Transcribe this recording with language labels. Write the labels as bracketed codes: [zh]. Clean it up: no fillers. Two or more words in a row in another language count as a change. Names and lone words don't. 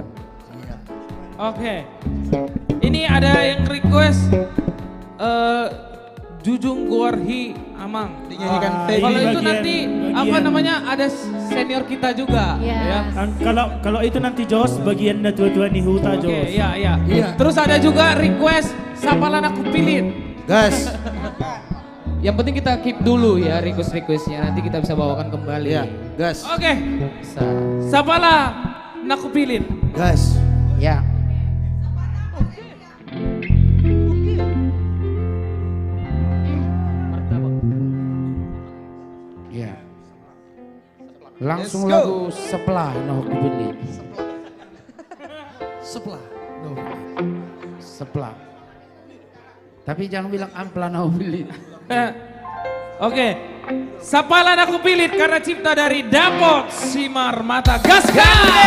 [id] Oke. Ini ada yang request Jujung Gorhi Amang. Dinyanyikan Kalau itu nanti apa namanya ada senior kita juga. Yes. Ya. Kalau itu nanti Jos bagian [bbc] na tua-tua ni huta [id] Oke, Jos. iya, iya. Terus ada juga request Sapalan Aku Pilih. Gas. Yang penting kita keep dulu ya request-requestnya, nanti kita bisa bawakan kembali. Iya, gas. Oke. Bisa. Sapalan Aku Pilih. Gas. Ya. Ya. Langsung [en] Let's go. [id] lagu Sepelah no aku pilih. Sebelah. No. Sepelah. Tapi jangan bilang ampla no pilih. Oke. Sapalan Aku Pilih karena cipta dari Dapot Simar Mata. Gas, gas!